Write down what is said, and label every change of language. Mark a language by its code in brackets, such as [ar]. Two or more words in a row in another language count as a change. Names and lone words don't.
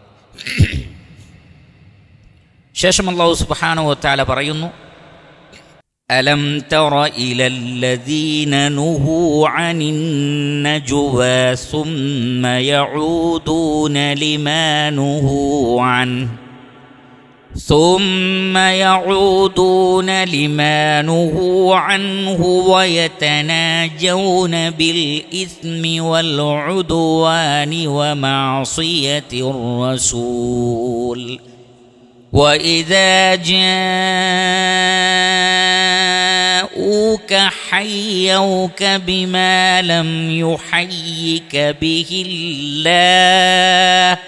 [ar] ശേഷം الله سبحانه وتعالى പറയുന്നു, ألم تر إلى الذين نهوا عن النجوى ثم يعودون لما نهوا عنه ثم يعودون لما نهوا عنه ويتناجون بالإثم والعدوان ومعصية الرسول وإذا جاءوك حيوك بما لم يحيك به الله